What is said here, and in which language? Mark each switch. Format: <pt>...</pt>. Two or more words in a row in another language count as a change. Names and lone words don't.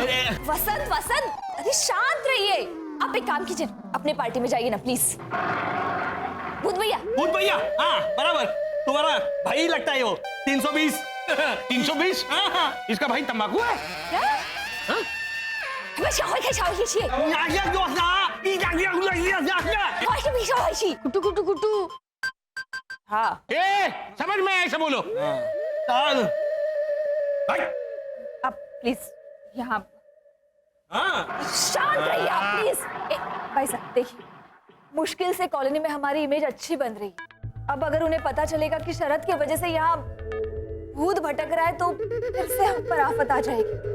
<hi>वसंत वसंत, अरे शांत रहिए। आप एक काम कीजिए, अपने पार्टी में जाइए ना प्लीज। भूत भैया, हाँ बराबर, तुम्हारा भाई लगता है वो 320। 320? इसका भाई तंबाकू है क्या? हाँ? 咕嘟咕嘟咕嘟。हाँ। समझ में ऐसे बोलो। आप प्लीज यहाँ शांत रहिए आप प्लीज। भाई साहब देखिए, मुश्किल से कॉलोनी में हमारी इमेज अच्छी बन रही है। अब अगर उन्हें पता चलेगा कि शरद की वजह से यहाँ भूत भटक रहा है तो फिर से हम पर आफत आ जाएगी।</hi>